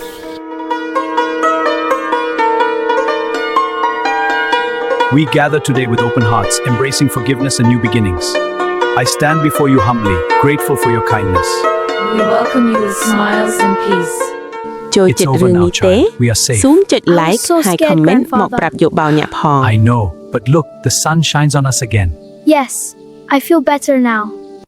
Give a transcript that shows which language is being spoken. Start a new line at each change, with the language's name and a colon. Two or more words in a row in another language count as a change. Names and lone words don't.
English: We gather today with open hearts, embracing forgiveness and new beginnings. I stand before you humbly, grateful for your kindness. We welcome you with smiles and peace.
Khmer: ចូលចិត្តរឿងនេះទេ
English: We are safe.
Khmer: សូមចុច like ហើយ comment មកប្រាប់យោបល់អ្នកផង
English: I know, but look, the sun shines on us again. Yes, I feel better now.